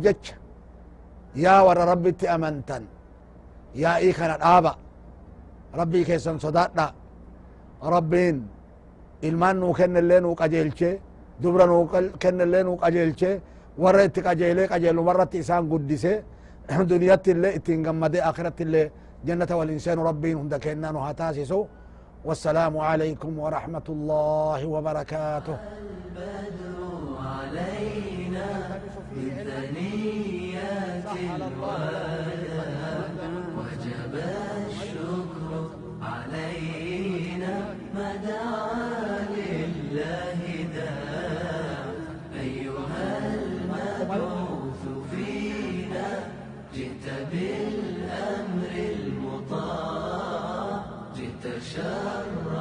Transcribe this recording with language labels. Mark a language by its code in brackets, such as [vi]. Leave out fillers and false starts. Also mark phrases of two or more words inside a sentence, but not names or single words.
[om] jecha yaa warra rabbitti amantan yaa'ii kana dhaaba rabbii keessan sodaadha rabbiin ilmaan nuu kennellee nuu qajeelchee dubra nuu kennellee nuu qajeelchee warra itti qajeelee qajeelumarratti isaan guddise duniyatti illee ittiin gammade akhiratti illee jannata waliin seenu rabbiin hunda kennaa nu haa taasisu [ar] والسلام عليكم ورحمة الله وبركاته البدر علينا بثنيات الوداع وجب الشكر علينا ما دعا لله داع أيها المبعوث فينا جئت بالأمر المطاع جئت شر